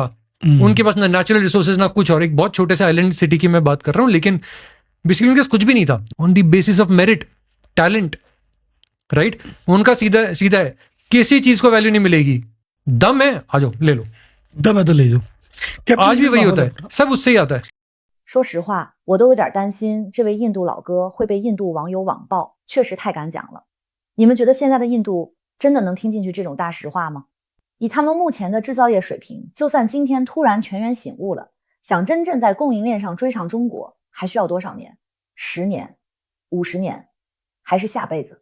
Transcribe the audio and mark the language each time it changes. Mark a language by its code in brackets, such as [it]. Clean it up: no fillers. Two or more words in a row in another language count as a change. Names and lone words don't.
[hi] उनके पास ना [en] natural resources [hi] ना कुछ, और एक बहुत छोटे से [en] island city [hi] की मैं बात कर रहा हूँ, लेकिन बेसिकली उनके पास कुछ भी नहीं था. [en] On the basis of merit, talent, right. [hi] उनका सीधा सीधा है, किसी चीज को वैल्यू नहीं मिलेगी, दम है आ जाओ ले लो, दम है तो ले जाओ. आज भी वही होता है, सब उससे ही आता है. [zh] 说实话，我都有点担心这位印度老哥会被印度网友网暴，确实太敢讲了。你们觉得现在的印度真的能听进去这种大实话吗？以他们目前的制造业水平，就算今天突然全员醒悟了，想真正在供应链上追上中国，还需要多少年？10年、50年，还是下辈子？